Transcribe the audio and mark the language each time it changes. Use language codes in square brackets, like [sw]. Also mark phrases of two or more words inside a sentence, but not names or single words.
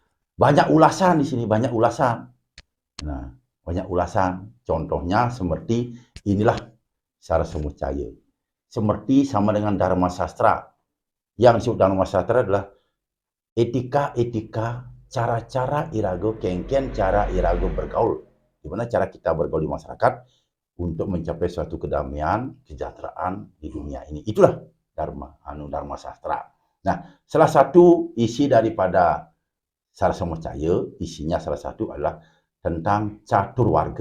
[id] Banyak ulasan di sini, banyak ulasan. Nah, banyak ulasan. Contohnya seperti inilah Sara Semut Cahaya. Seperti sama dengan Dharma Sastra. Yang disebut Dharma Sastra adalah etika-etika, cara-cara [ban] irago kengken, [id] cara irago bergaul. Gimana cara kita bergaul di masyarakat untuk mencapai suatu kedamaian, kesejahteraan di dunia ini. Itulah Dharma Sastra. Nah, salah satu isi daripada Sara Semut Cahaya, isinya salah satu adalah tentang catur warga.